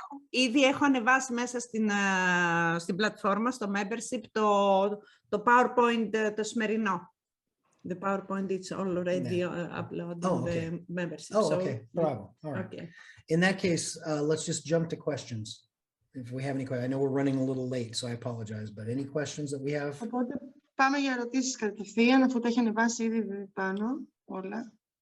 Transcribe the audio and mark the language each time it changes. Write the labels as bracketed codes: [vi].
[el] Ήδη έχω ανεβάσει μέσα στην πλατφόρμα, στο membership, το PowerPoint το σημερινό. [en] The PowerPoint is already uploaded on the membership. Okay. Bravo. All right. Okay. In that case, let's just jump to questions. If we have any questions, I know we're running a little late, so I apologize, but any questions that we have? [el] Οπότε πάμε για ερωτήσεις κατευθείαν, αφού τα έχει ανεβάσει ήδη πάνω όλα.